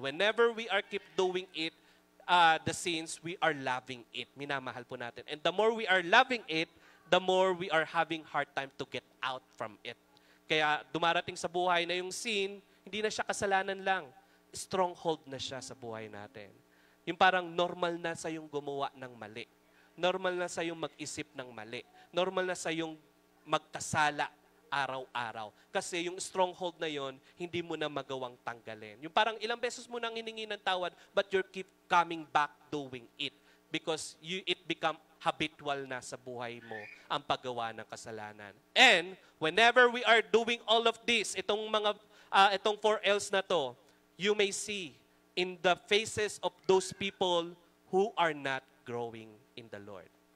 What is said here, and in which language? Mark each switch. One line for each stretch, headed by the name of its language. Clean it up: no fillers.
English: Whenever we are keep doing it, the sins, we are loving it.
Filipino: Minamahal po natin.
English: And the more we are loving it, the more we are having hard time to get out from it.
Filipino: Kaya dumarating sa buhay na yung sin, hindi na siya kasalanan lang. Stronghold na siya sa buhay natin. Yung parang normal na sa yung gumawa ng mali. Normal na sa yung mag-isip ng mali. Normal na sa yung magkasala araw-araw. Kasi yung stronghold na yon hindi mo na magawang tanggalin. Yung parang ilang beses mo nang hiningi ng tawad,
English: but you keep coming back doing it. Because it become habitual
Filipino: na sa buhay mo ang paggawa ng kasalanan.
English: And whenever we are doing all of this,
Filipino: itong 4 L's na to,
English: you may see in the faces of those people who are not growing in the Lord.